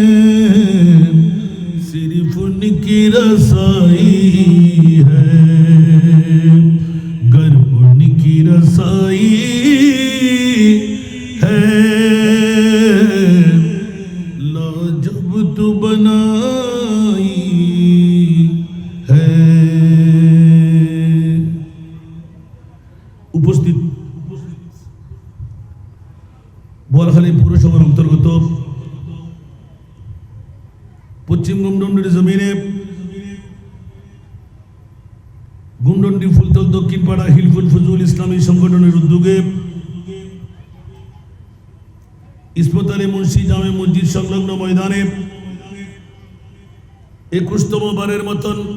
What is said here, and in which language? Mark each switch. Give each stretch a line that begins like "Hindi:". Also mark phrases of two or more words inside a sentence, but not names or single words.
Urdu: صرف ان کی رسائی ہے گر ان کی رسائی ہے لاجب تو بنائی ہے
Bangla: উপস্থিত বোয়ালখালী পৌরসভার অন্তর্গত পশ্চিম গুমডন্ডির জমিনে গুমডন্ডি ফুলতল দক্ষিণ পাড়া হিলফুল ফজুল ইসলামী সংগঠনের উদ্যোগে ইসমত আলী মুন্সি জামে মসজিদ সংলগ্ন ময়দানে 21তম বারের মতন